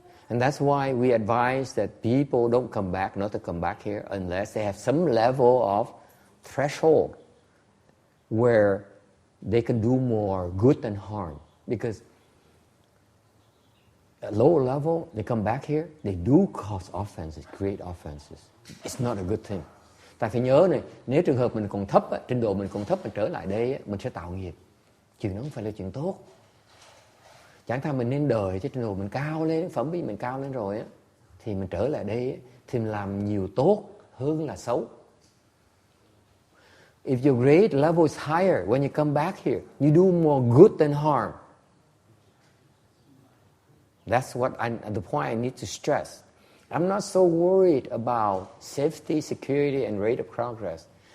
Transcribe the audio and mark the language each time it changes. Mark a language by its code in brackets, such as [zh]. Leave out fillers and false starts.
[en] And that's why we advise that people don't come back, not to come back here unless they have some level of threshold where they can do more good than harm. Because at lower level, they come back here, they do cause offenses, create offenses. It's not a good thing. [vi] Ta phải nhớ này, nếu trường hợp mình còn thấp, trình độ mình còn thấp, mình trở lại đây, mình sẽ tạo nghiệp. Chuyện đó không phải là chuyện tốt. Chẳng thà mình nên đợi cho trình độ mình cao lên, phẩm vị mình cao lên rồi á, thì mình trở lại đây thì mình làm nhiều tốt hơn là xấu. [en] If your grade level is higher, when you come back here, you do more good than harm. That's the point I need to stress. I'm not so worried about safety, security, and rate of progress.